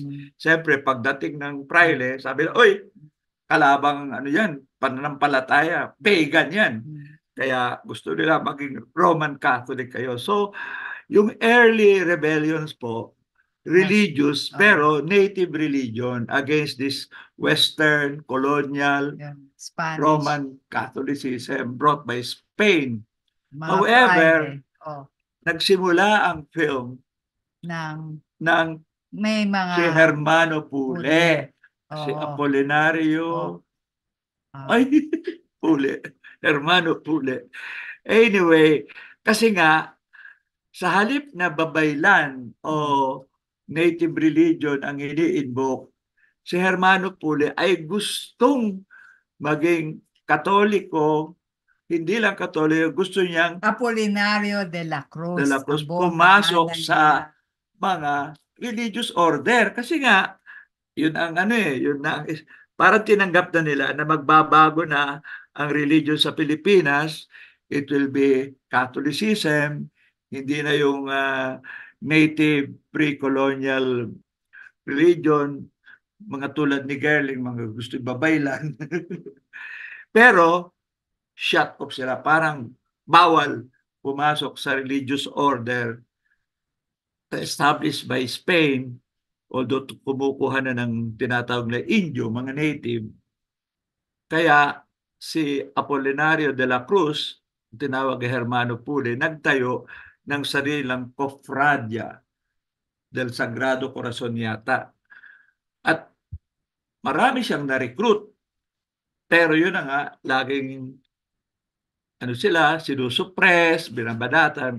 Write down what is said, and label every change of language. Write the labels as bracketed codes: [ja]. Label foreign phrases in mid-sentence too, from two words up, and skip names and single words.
[tl] Siyempre pagdating ng praile, sabi nila, oy, kalabang yan, pananampalataya, pagan yan. Kaya gusto nila maging Roman Catholic kayo. [en] So yung early rebellions po, religious pero native religion against this Western colonial Spanish. Roman Catholicism brought by Spain. [tl] Mga However, Friday. nagsimula ang film ng May mga si Hermano Pule, si Oo. Apolinario, Ah, Pule, Hermano Pule. Anyway, kasi nga, sa halip na babaylan o [en] native religion [tl] ang ini-invoke, si Hermano Pule ay gustong maging Katoliko, hindi lang Katoliko, gusto niyang Apolinario de la Cruz. ang buong pumasok pangalan sa niya. [en] mga religious order. [tl] Kasi nga, yun ang yun na, parang tinanggap na nila na magbabago na ang religion sa Pilipinas. [en] It will be Catholicism, [tl] hindi na yung [en] native pre-colonial religion, [tl] mga tulad ni Gerling, mga gusto babaylan. Pero, shut off sila. Parang bawal pumasok sa [en] religious order established by Spain, [tl] although kumukuha na ng tinatawag na Indio, mga native. Kaya si Apolinario de la Cruz, tinawag ni Hermano Pule, nagtayo ng sarilang Cofradia del Sagrado Corazon yata. At marami siyang na-recruit. Pero yun na nga, laging sinusuppress, binabanatan.